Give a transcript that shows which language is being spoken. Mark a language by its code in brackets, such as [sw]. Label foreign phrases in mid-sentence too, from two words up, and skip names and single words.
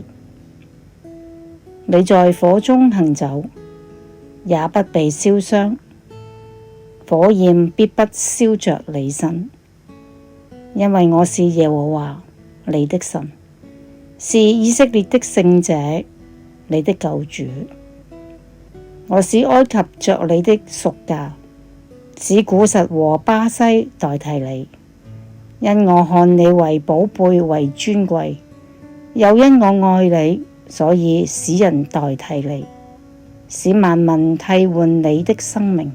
[zh] 你在火中行走，也不被燒傷，火焰必不燒着你身，因為我是耶和華你的神，是以色列的聖者，你的救主。我使埃及作你的贖價，使古實和巴西代替你，因我看你為寶貝，為尊貴，又因我愛你，所以使人代替你，使萬民替換你的生命。